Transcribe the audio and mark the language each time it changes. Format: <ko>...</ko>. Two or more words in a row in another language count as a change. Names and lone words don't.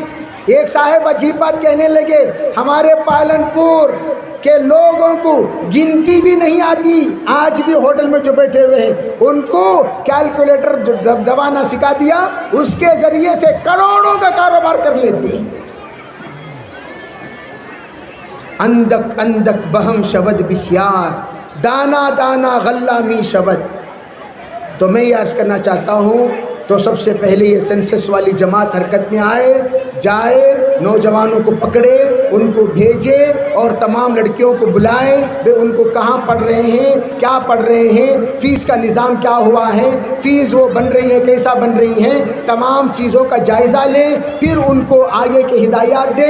<ur>ایک صاحب عجیب بات کہنے لگے، ہمارے پالن پور کے لوگوں کو گنتی بھی نہیں آتی، آج بھی ہوٹل میں جو بیٹھے ہوئے ہیں ان کو کیلکولیٹر دبانا سکھا دیا، اس کے ذریعے سے کروڑوں کا کاروبار کر لیتے ہیں۔</ur> <fa>اندک اندک بہم شود بسیار، دانا دانا غلہ می شود۔</fa> <ur>تو میں یہ عرض کرنا چاہتا ہوں، تو سب سے پہلے یہ سینسس والی جماعت حرکت میں جائے، نوجوانوں کو پکڑے، ان کو بھیجے اور تمام لڑکیوں کو بلائیں، ان کو کہاں پڑھ رہے ہیں، کیا پڑھ رہے ہیں، فیس کا نظام کیا ہوا ہے، فیس وہ بن رہی ہے کیسا بن رہی ہیں، تمام چیزوں کا جائزہ لیں، پھر ان کو آگے کی ہدایات دیں۔</ur>